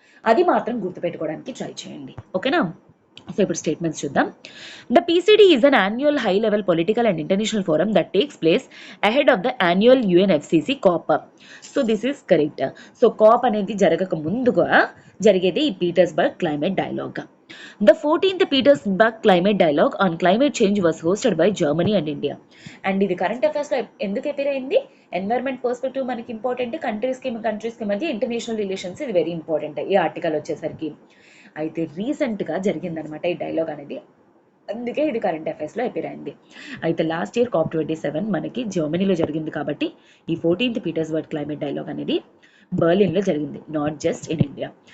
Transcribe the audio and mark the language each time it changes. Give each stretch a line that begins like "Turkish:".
Telugu: అది మాత్రం గుర్తుపెట్టుకోవడానికి ట్రై చేయండి. ఓకేనా? సో ఇప్పుడు స్టేట్మెంట్స్ చూద్దాం.
English: The PCD is an annual high level political and international forum that takes place ahead of the annual UNFCC COP. So this is correct.
Telugu: So COP అనేది జరగక ముందుగా జరిగేది ఈ Petersburg climate dialogue.
English: The 14th Petersburg Climate Dialogue on Climate Change was hosted by Germany and India.
Telugu: And ఇది current అఫైర్స్లో ఎందుకు appear అయింది? Environment perspective మనకి important, కంట్రీస్కి మధ్య ఇంటర్నేషనల్ రిలేషన్స్ ఇది వెరీ ఇంపార్టెంట్ ఈ ఆర్టికల్ వచ్చేసరికి. అయితే రీసెంట్గా జరిగిందనమాట ఈ డైలాగ్ అనేది, అందుకే ఇది కరెంట్ అఫైర్స్లో అపేర్ అయింది. అయితే లాస్ట్ ఇయర్ COP27 మనకి జర్మనీలో జరిగింది కాబట్టి ఈ 14th పీటర్స్బర్గ్ క్లైమేట్ డైలాగ్ అనేది బర్లిన్లో జరిగింది, నాట్ జస్ట్ ఇన్ ఇండియా.